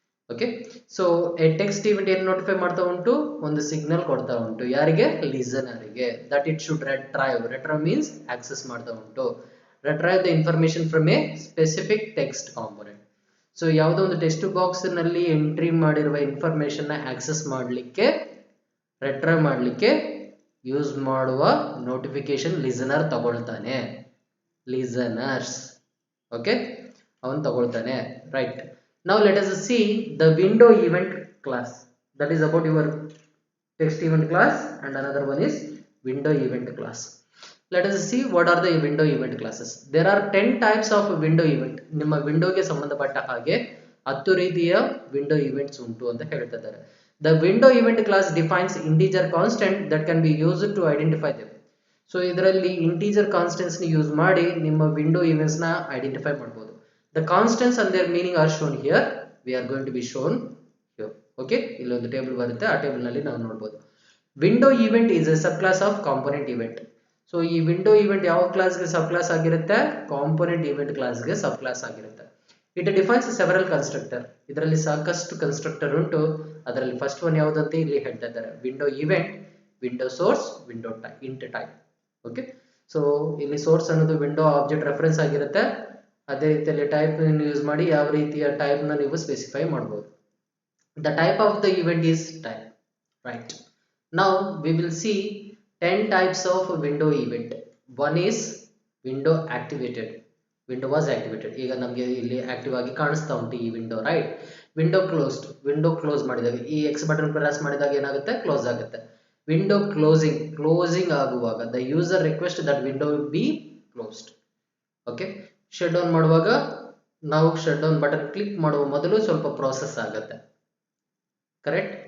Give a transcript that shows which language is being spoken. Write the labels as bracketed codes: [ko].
[en] Okay, so a text event [kn] ಏನು notify ಮಾಡ್ತಾ ಉಂಟು, ಒಂದು ಸಿಗ್ನಲ್ ಕೊಡ್ತಾ ಉಂಟು. ಯಾರಿಗೆ? ಲಿಸನರಿಗೆ. [en] that it should retrieve means access [kn] ಮಾಡ್ತಾ ಉಂಟು. [en] retrieve the information from a specific text component. [kn] So ಯಾವುದೋ ಒಂದು ಟೆಕ್ಸ್ಟ್ ಬಾಕ್ಸ್ ನಲ್ಲಿ ಎಂಟ್ರಿ ಮಾಡಿರುವ ಇನ್ಫಾರ್ಮೇಶನ್ ನ ಆಕ್ಸೆಸ್ ಮಾಡಲಿಕ್ಕೆ, ರಿಟ್ರೈವ್ ಮಾಡಲಿಕ್ಕೆ ಯೂಸ್ ಮಾಡುವ ನೋಟಿಫಿಕೇಶನ್ ಲಿಸನರ್ ತಗೊಳ್ತಾನೆ. ಲಿಸನರ್ಸ್, ಓಕೆ, ಅವನು ತಗೊಳ್ತಾನೆ, right? [en] Now let us see the window event class. That is about your text event class and another one is window event class. Let us see what are the window event classes. There are 10 types of window event. [kn] ನಿಮ್ಮ ವಿಂಡೋಗೆ ಸಂಬಂಧಪಟ್ಟ ಹಾಗೆ 10 ರೀತಿಯ window events ಉಂಟು ಅಂತ ಹೇಳ್ತಾ ಇದ್ದಾರೆ. [en] The window event class defines integer constant that can be used to identify them. [kn] So ಇದರಲ್ಲಿ integer constants ನ ಯೂಸ್ ಮಾಡಿ ನಿಮ್ಮ ವಿಂಡೋ ಇವೆಂಟ್ಸ್ ನ ಐಡೆಂಟಿಫೈ ಮಾಡಬಹುದು. [en] The constants and their meaning are shown here. We are going to be shown here. [kn] Okay, ಇಲ್ಲಿ ಒಂದು table ಬರುತ್ತೆ, ಆ ಟೇಬಲ್ ನಲ್ಲಿ ನಾವು ನೋಡಬಹುದು. [en] Window event is a subclass of component event. [kn] So ಈ ವಿಂಡೋ ಇವೆಂಟ್ ಯಾವ ಕ್ಲಾಸ್ಗೆ ಸಬ್ ಕ್ಲಾಸ್ ಆಗಿರುತ್ತೆ? ಕಾಂಪೋನೆಂಟ್ ಇವೆಂಟ್ ಕ್ಲಾಸ್ಗೆ ಸಬ್ ಕ್ಲಾಸ್ ಆಗಿರುತ್ತೆ. [en] It defines several constructor. [kn] ಇದರಲ್ಲಿ ಸಾಕಷ್ಟು ಕನ್ಸ್ಟ್ರಕ್ಟರ್ ಉಂಟು. ಅದರಲ್ಲಿ ಫಸ್ಟ್ ಒನ್ ಯಾವುದಂತ ಇಲ್ಲಿ ಹೇಳ್ತಾ ಇದ್ದಾರೆ, window event, window source, window int type. Okay, so ಇಲ್ಲಿ ಸೋರ್ಸ್ ಅನ್ನೋದು ವಿಂಡೋ ಆಬ್ಜೆಕ್ಟ್ ರೆಫರೆನ್ಸ್ ಆಗಿರುತ್ತೆ. ಅದೇ ರೀತಿಯಲ್ಲಿ ಟೈಪ್ ಯೂಸ್ ಮಾಡಿ ಯಾವ ರೀತಿಯ ಟೈಪ್ ನ ನೀವು ಸ್ಪೆಸಿಫೈ ಮಾಡಬಹುದು. [en] The type of the event is type, right? Now we will see 10 types of window event. One is window activated. Window was activated. [kn] ಈಗ ನಮಗೆ ಇಲ್ಲಿ ಆಕ್ಟಿವ್ ಆಗಿ ಕಾಣಿಸ್ತಾ ಉಂಟು ಈ window, right? Window closed. Window close ಮಾಡಿದಾಗ ಈ ಎಕ್ಸ್ ಬಟನ್ ಪ್ರೆಸ್ ಮಾಡಿದಾಗ ಏನಾಗುತ್ತೆ? ಕ್ಲೋಸ್ ಆಗುತ್ತೆ. Window closing. ಕ್ಲೋಸಿಂಗ್ ಆಗುವಾಗ [en] The user request that window be closed. [kn] Okay, shut down ಮಾಡುವಾಗ ನಾವು ಶಟ್ ಡೌನ್ ಬಟನ್ ಕ್ಲಿಕ್ ಮಾಡುವ ಮೊದಲು ಸ್ವಲ್ಪ ಪ್ರೋಸೆಸ್ ಆಗುತ್ತೆ, ಕರೆಕ್ಟ್?